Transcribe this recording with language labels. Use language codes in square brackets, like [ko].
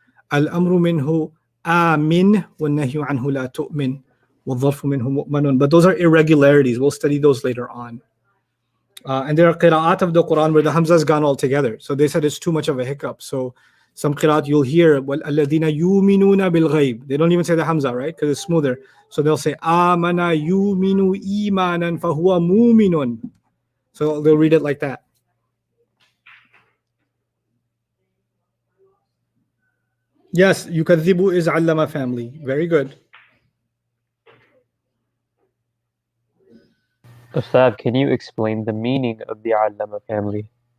[ar] Al-amru minhu amin wa nahyu anhu la tu'min. [en] But those are irregularities. We'll study those later on. And there are qira'at of the Quran where the Hamza has gone altogether. So they said it's too much of a hiccup. So some qira'at you'll hear, [ar] وَالَّذِينَ يُؤْمِنُونَ بِالْغَيْبِ. [en] They don't even say the Hamza, right? Because it's smoother. So they'll say, [ar] آمَنَ يُؤْمِنُ إِيمَانًا فَهُوَ مُؤْمِنٌ. [en] So they'll read it like that. Yes, يُكَذِّبُ is allama family. Very good. Ustad, can you explain the meaning of the Allama family?